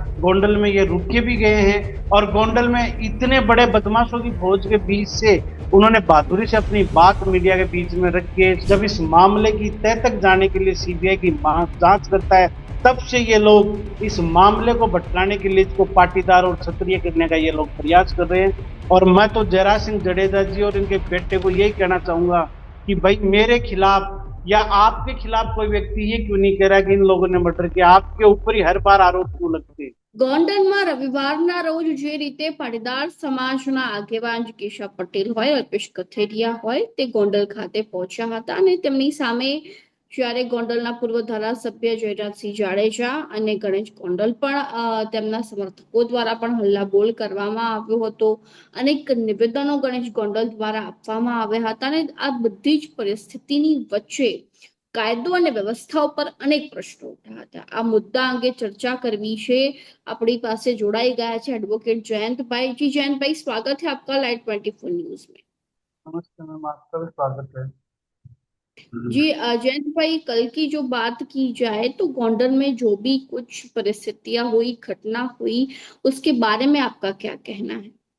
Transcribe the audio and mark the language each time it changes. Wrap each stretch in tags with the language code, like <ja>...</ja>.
<hi>गोंडल में ये रुक के भी गए हैं और गोंडल में इतने बड़े बदमाशों की फौज के बीच से उन्होंने बहादुरी से अपनी बात मीडिया के बीच में रख के, जब इस मामले की तह तक जाने के लिए सीबीआई की जांच करता है, तब से ये लोग इस मामले को भटकाने के लिए इसको पाटीदार और क्षत्रिय करने का ये लोग प्रयास कर रहे हैं। और मैं तो जयराज सिंह जडेजा जी और इनके बेटे को यही कहना चाहूंगा कि भाई मेरे खिलाफ या आपके खिलाफ कोई व्यक्ति ये क्यों नहीं कह रहा कि इन लोगों ने मर्डर किया, आपके ऊपर ही हर बार आरोप क्यों लगते हैं?</hi> <gu>ગોંડલમાં રવિવારના રોજ જે રીતે પાટીદાર સમાજના આગેવાન કેશવ પટેલ હોય, અલ્પેશ કથેરિયા હોય, તે ગોંડલ ખાતે પહોંચ્યા હતા અને તેમની સામે જ્યારે ગોંડલના પૂર્વ ધારાસભ્ય જયરાજસિંહ જાડેજા અને ગણેશ ગોંડલ પણ તેમના સમર્થકો દ્વારા પણ હલ્લાબોલ કરવામાં આવ્યો હતો. અનેક નિવેદનો ગણેશ ગોંડલ દ્વારા આપવામાં આવ્યા હતા અને આ બધી જ પરિસ્થિતિની વચ્ચે કાયદો અને વ્યવસ્થા ઉપર અનેક પ્રશ્નો ઉઠ્યા હતા. આ મુદ્દા અંગે ચર્ચા કરવી છે.</gu> <hi>अपनी पास से जुड़ाई गया है एडवोकेट जयंत भाई जी. जयंत भाई, स्वागत है आपका लाइव 24 न्यूज में. नमस्ते मैम, आपका भी स्वागत है। जी जयंत भाई, कल की जो बात की जाए तो गोंडल में जो भी कुछ परिस्थितियां हुई, घटना हुई, उसके बारे में आपका क्या कहना है?</hi>